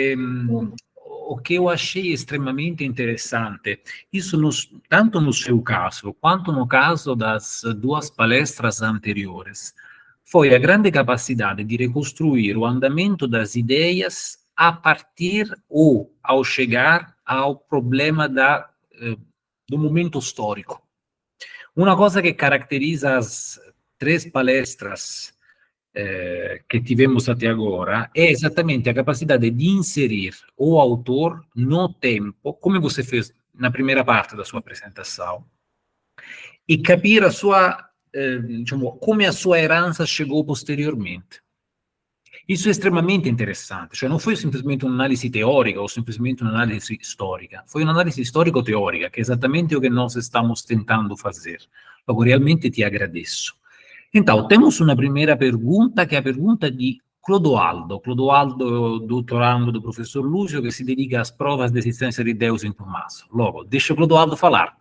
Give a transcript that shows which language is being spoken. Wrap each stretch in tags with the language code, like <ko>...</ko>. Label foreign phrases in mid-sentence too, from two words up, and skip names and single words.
<pt>No, ma o que eu achei extremamente interessante, isso tanto no seu caso, quanto no caso das duas palestras anteriores, foi a grande capacidade de reconstruir o andamento das ideias a partir ou ao chegar ao problema do momento histórico. Uma coisa que caracteriza as três palestras que tivemos até agora é exatamente a capacidade de inserir o autor no tempo, como você fez na primeira parte da sua apresentação, e capire a sua,</pt> <it>diciamo, come</it> <pt>a sua herança chegou posteriormente. Isso é extremamente interessante,</pt> <it>cioè non foi semplicemente un'analisi teorica ou simplesmente un'analisi storica, foi un'analisi storico-teorica,</it> <pt>que é exatamente o que nós estamos tentando fazer. Logo, realmente te agradeço. Então, temos uma primeira pergunta, que é a pergunta de Clodoaldo. Clodoaldo, doutorando do professor Lúcio, que se dedica às provas de existência de Deus em Tommaso. Logo, deixa o Clodoaldo falar.</pt>